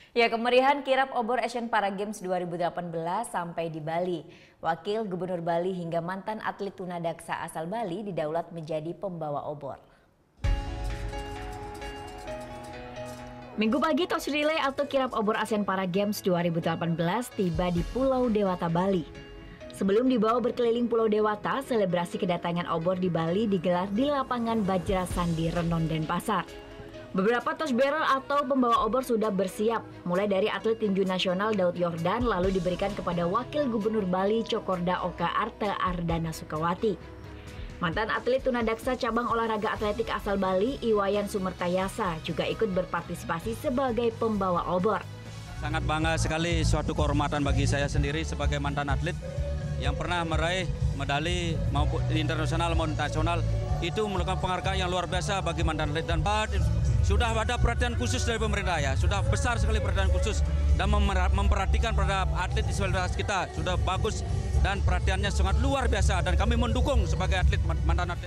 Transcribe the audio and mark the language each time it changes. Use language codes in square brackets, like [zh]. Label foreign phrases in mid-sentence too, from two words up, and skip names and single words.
[id] Ya, kemeriahan kirap obor Asian Para Games 2018 sampai di Bali. Wakil Gubernur Bali hingga mantan atlet tunadaksa asal Bali didaulat menjadi pembawa obor. Minggu pagi [en] tos relay [id] atau kirap obor Asian Para Games 2018 tiba di Pulau Dewata, Bali. Sebelum dibawa berkeliling Pulau Dewata, selebrasi kedatangan obor di Bali digelar di lapangan Bajra Sandi, Renon, Denpasar. Beberapa [en] tos barrel [id] atau pembawa obor sudah bersiap, mulai dari atlet tinju nasional Daud Yordan lalu diberikan kepada Wakil Gubernur Bali Cokorda Oka Arta Ardana Sukawati. Mantan atlet tunadaksa cabang olahraga atletik asal Bali, Iwayan Sumertayasa, juga ikut berpartisipasi sebagai pembawa obor. Sangat bangga sekali, suatu kehormatan bagi saya sendiri sebagai mantan atlet yang pernah meraih medali maupun internasional maupun nasional. Itu merupakan penghargaan yang luar biasa bagi mantan atlet, dan sudah ada perhatian khusus dari pemerintah, ya, sudah besar sekali perhatian khusus dan memperhatikan terhadap atlet disabilitas kita sudah bagus dan perhatiannya sangat luar biasa, dan kami mendukung sebagai atlet mantan atlet.